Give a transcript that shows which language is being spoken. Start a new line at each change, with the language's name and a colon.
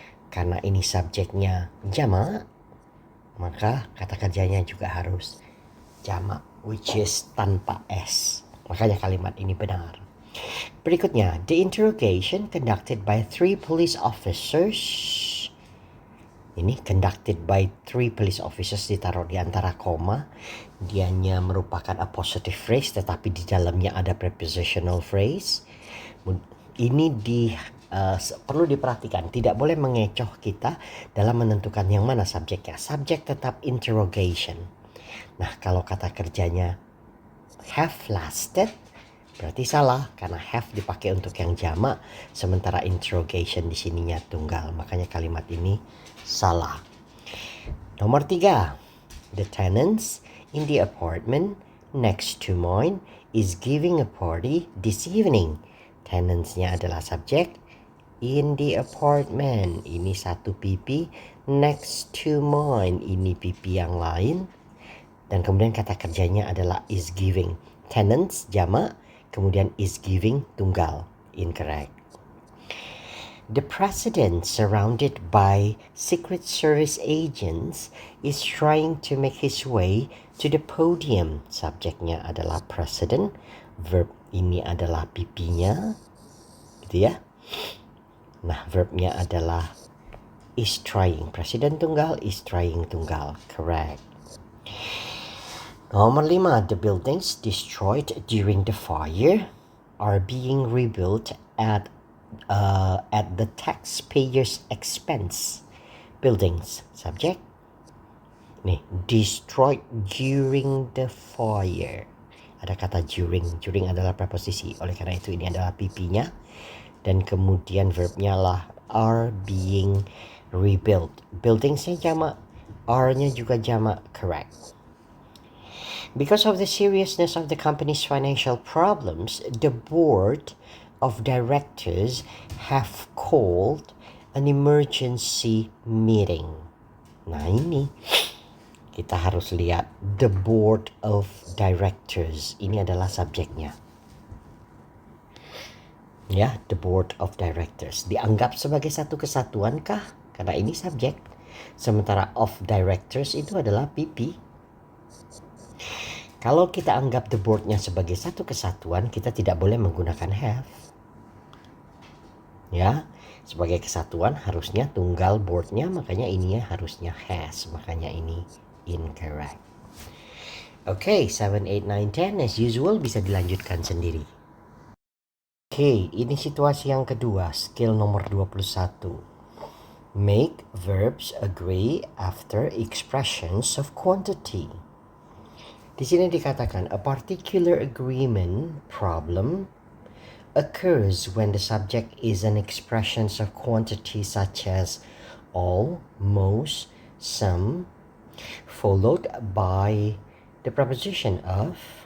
Indonesian: Karena ini subjeknya jamak, maka kata kerjanya juga harus jamak,
English: which is
Indonesian: tanpa S. Makanya kalimat ini benar.
English: Berikutnya, the interrogation conducted by 3 police officers.
Indonesian: Ini conducted by 3 police officers ditaruh di antara koma. Dianya merupakan a positive phrase tetapi di dalamnya ada prepositional phrase. Ini perlu diperhatikan, tidak boleh mengecoh kita dalam menentukan yang mana subjeknya. Subjek tetap interrogation. Nah, kalau kata kerjanya have lasted, berarti salah karena have dipakai untuk yang jamak, sementara interrogation di sininya tunggal. Makanya kalimat ini salah.
English: Nomor 3, the tenants in the apartment next to mine is giving a party this evening.
Indonesian: Tenants-nya adalah subjek.
English: In the apartment,
Indonesian: ini satu pipi.
English: Next to mine,
Indonesian: ini pipi yang lain. Dan kemudian kata kerjanya adalah is giving. Tenants jamak, kemudian is giving tunggal. Incorrect.
English: The president, surrounded by Secret Service agents, is trying to make his way to the podium.
Indonesian: Subjeknya adalah president, verb ini adalah PP-nya, gitu ya. Nah, verbnya adalah is trying. Presiden tunggal, is trying tunggal. Correct.
English: Nomor 5, the buildings destroyed during the fire are being rebuilt at the taxpayers' expense. Buildings, subject. Nih, destroyed during the fire.
Indonesian: Ada kata during. During adalah preposisi. Oleh karena itu ini adalah PP-nya. Dan kemudian verbnya lah are being rebuilt. Buildingsnya jamak, are-nya juga jamak. Correct.
English: Because of the seriousness of the company's financial problems, the board of directors have called an emergency meeting.
Indonesian: Nah ini kita harus lihat the board of directors. Ini adalah subjeknya. Ya, the board of directors. Dianggap sebagai satu kesatuan kah? Karena ini subjek. Sementara of directors itu adalah PP. Kalau kita anggap the board-nya sebagai satu kesatuan, kita tidak boleh menggunakan have. Ya, sebagai kesatuan harusnya tunggal board-nya, makanya ininya harusnya has, makanya ini incorrect. Oke, 7, 8, 9, 10 as usual bisa dilanjutkan sendiri. Oke, ini situasi yang kedua, skill nomor 21.
English: Make verbs agree after expressions of quantity.
Indonesian: Di sini dikatakan
English: a particular agreement problem occurs when the subject is an expression of quantity such as all, most, some, followed by the preposition of.